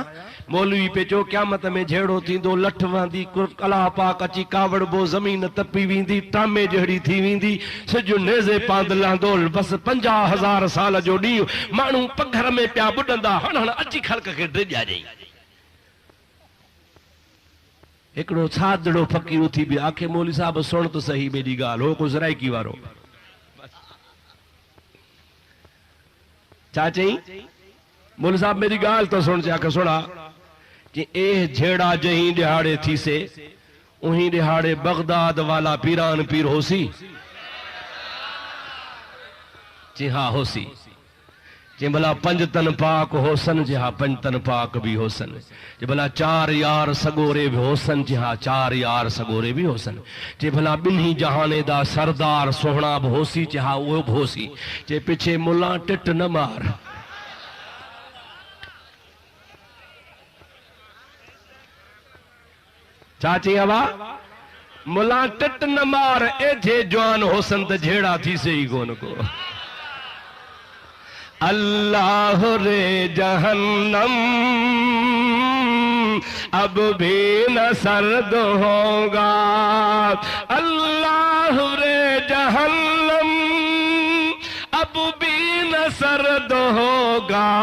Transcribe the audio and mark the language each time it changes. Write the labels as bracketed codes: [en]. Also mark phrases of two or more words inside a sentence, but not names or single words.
[sd] मौलवी पे चो क़यामत में झेड़ो थींदो, लठ वहंदी, कला पाक अची कावड़बो, ज़मीन तपी वेंदी, टामे जहिड़ी थी वेंदी, सिज नेज़े पांद लहंदो, बस 50,000 साल जो ॾींहुं, माण्हू पघर में पिया ॿुॾंदा, हण हण अची ख़ल्क़ खे ड्रिॼारियईं। हिकिड़ो सादड़ो फ़कीर उथी बि आखे मौलवी साहब सुण त सही मेरी ॻाल्हि, हो को ज़राइकी वारो छा चई, मौलवी साहब मेरी ॻाल्हि तो सुण, [skr] आखे सुणा कि ए झेड़ा जहीं दिहाड़े थी से उहीं दिहाड़े बगदाद वाला पीरान पीर होसी, जी हाँ होसी। जे भला 5 तन पाक होसन, जी हाँ 5 तन पाक भी होसन। जे भला 4 यार सगोरे भी होसन, जी हाँ 4 यार सगोरे भी होसन। जे भला 2 जहाने दा सरदार सोहना भी होसी, जी हाँ वो भी होसी। जे पिछे मुला टिट न मार, चाची हवा मुला टिट न मार, एजे जवान होसन त झेड़ा थी से ही कोन को। [ur] اللہ رے جہنم اب بھی نہ سرد ہوگا، اللہ رے جہنم اب بھی نہ سرد ہوگا.